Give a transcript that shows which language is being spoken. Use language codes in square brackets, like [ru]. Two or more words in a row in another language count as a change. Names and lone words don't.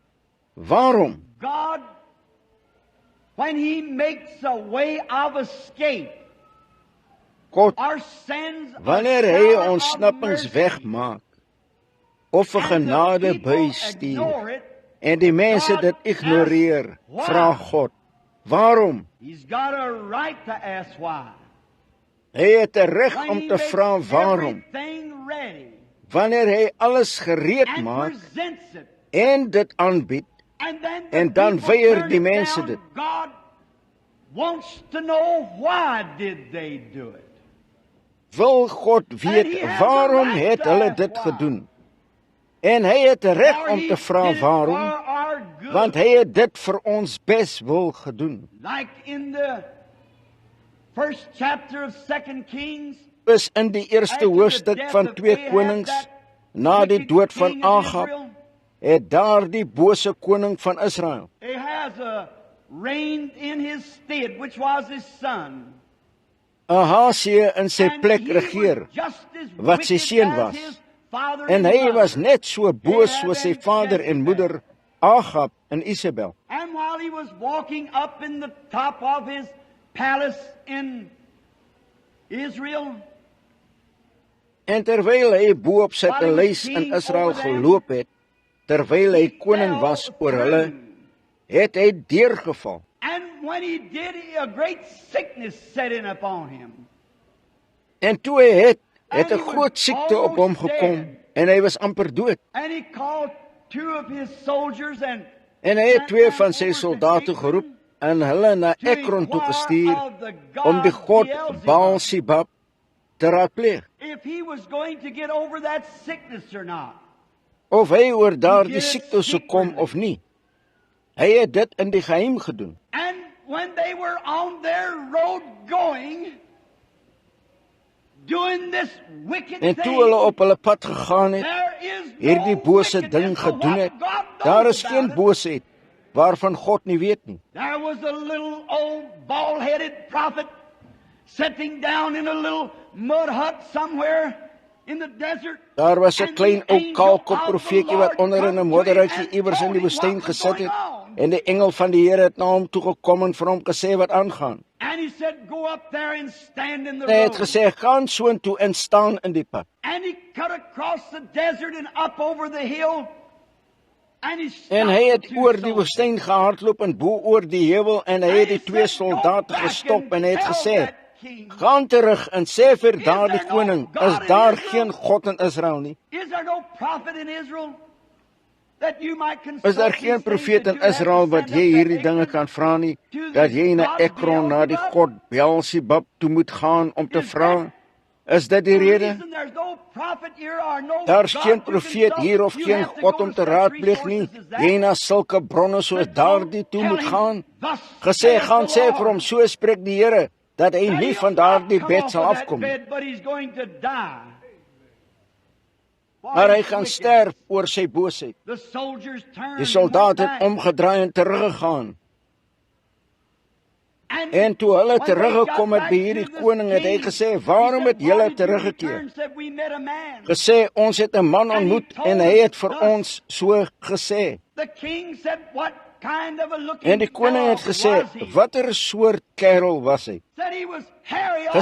[af] Waarom? [en] God, when He makes a way of escape, God, our sins [af] wanneer hy ontsnappingsweg maak, of 'n genade bystuur, en die mense dit ignoreer, vra God, waarom? [en] He's got a right to ask why. [af] Hy het 'n reg om te vra waarom. Wanneer hy alles gereed maak en dit aanbied, en dan weier die mense dit. [en] God wants to know why did they do it. [af] Wil God weet waarom het hulle dit gedoen? En hy het 'n reg om te vra waarom, want hy het dit vir ons beswil gedoen. [en] Like in the first chapter of 2 Kings, [af] Is in die eerste hoofstuk van 2 Konings, na die dood van Agab, het daar die bose koning van Israel, [en] Ahaz reigned in his stead, which was his son. [af] Ahasia, in sy plek regeer, wat sy seun was. En hy was net so boos soos sy vader en moeder Agab en Isabel. [en] And while he was walking up in the top of his palace in Israel, [af] En terwyl hy bo op sy paleis in Israel geloop het, terwyl hy koning was oor hulle, het hy deurgeval. [en] and when he did, a great sickness set in upon him. [af] En toe hy het 'n groot siekte op hom gekom en hy was amper dood. [en] And he called two of his soldiers and [af] En hy het 2 van sy soldate geroep en hulle na Ekron toe gestuur om die god Baal-Zebub te raadpleeg, [en] if he was going to get over that sickness or not. [af] of hy oor daardie siekte sou kom of nie. Hy het dit in die geheim gedoen. [en] And when they were on their road going, doing this wicked [af] En toe [en] thing, [af] hulle op hulle pad gegaan het, [en] there is no [af] hierdie bose ding [en] wickedness of [af] gedoen [en] what [af] het, [en] God knows [af] daar is [en] about [af] geen [en] it. [af] boosheid waarvan God nie weet nie. [en] There was a little old bald-headed prophet sitting down in a little mud hut somewhere in the desert. [af] Daar was 'n [en] And [af] klein [en] the [af] ou [en] angel [af] kaalkop [en] of the [af] profeetjie [en] Lord [af] wat onder in [en] come [af] 'n [en] to [af] modderuitjie [en] him and [af] iewers in [en] told [af] die [en] him [af] woestyn [en] what was [af] gesit [en] going [af] het. [en] on. [af] En die engel van die Here het na hom toe gekom en vir hom gesê wat aangaan. [en] And he said, go up there and stand in the [af] En hy het [en] road. [af] gesê, gaan soontoe en staan in die pad. [en] And he cut across the desert and up over the hill. And he [af] En hy [en] stopped [af] het [en] the two [af] oor die [en] soldiers. [af] woestyn gehardloop en bo oor die heuwel en hy het die 2 soldate gestop en hy het gesê, gaan terug en sê vir daardie koning, is daar geen God in Israel nie? [en] Is there no prophet in Israel that you might consult [af] Is daar [en] these [af] geen [en] things [af] profeet [en] that [af] in [en] you have [af] Israel [en] to [af] wat [en] send [af] jy [en] up [af] hierdie [en] that [af] dinge [en] Ekron [af] kan vra nie, [en] to [af] dat [en] this [af] jy na [en] God [af] Ekron, na die [en] Beelzebub? [af] god Baal-Zebub toe moet gaan om te [en] Is [af] vra? [en] that [af] Is dit die rede? [en] reason there's no prophet here or no [af] Daar's [en] God [af] geen [en] to [af] profeet [en] consult. [af] hier of [en] You [af] geen [en] have to [af] God [en] go [af] om [en] to [af] te [en] such [af] raadpleeg nie. [en] resources as that. [af] Jy na sulke bronne soos [en] But [af] daardie toe [en] don't [af] moet [en] tell [af] gaan. [en] him, "Thus [af] Gesê, [en] saith [af] gaan [en] the [af] sê [en] Lord." [af] vir hom, so spreek die Here, dat hy [en] And [af] nie [en] he'll [af] van [en] not [af] daardie [en] come [af] bed [en] off [af] sal [en] of that [af] afkom nie. [en] bed, but he's going to die. [af] Maar hy gaan sterf oor sy boosheid. [en] The soldiers turned [af] Die [en] and [af] soldaat [en] went [af] het [en] back. [af] omgedraai en teruggegaan. [en] And [af] En toe hulle [en] when they [af] teruggekom [en] got [af] het by [en] back [af] hierdie [en] to the [af] koning, het hy [en] king, [af] gesê, [en] he [af] waarom [en] said, [af] het julle [en] "Why did you [af] teruggekeer? [en] return?" Said, "We met a man." [af] Gesê, ons het 'n man [en] And he [af] ontmoet [en] told [af] en hy het vir [en] us, [af] ons so gesê. [en] The king said, "What kind of a looking [af] En die koning het [en] dog [af] gesê, [en] was he?" [af] watter soort kerel was hy? [en] Said he was hairy all